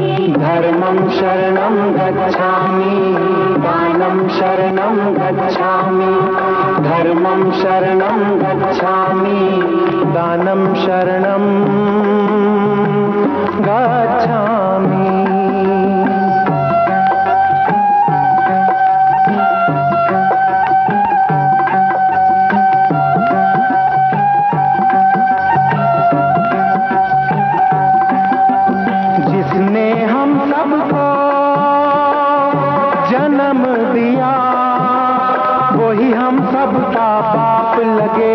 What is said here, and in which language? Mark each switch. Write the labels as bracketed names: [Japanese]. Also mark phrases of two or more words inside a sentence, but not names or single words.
[Sanskrit] शरणं गच्छामि, दानं शरणं गच्छामि। गच्छामि धर्मं शरणं गच्छामि दानं शरणं गच्छामि। [Hindi] जिसने हम सबको जन्म दिया वही हम सबका बाप लगे।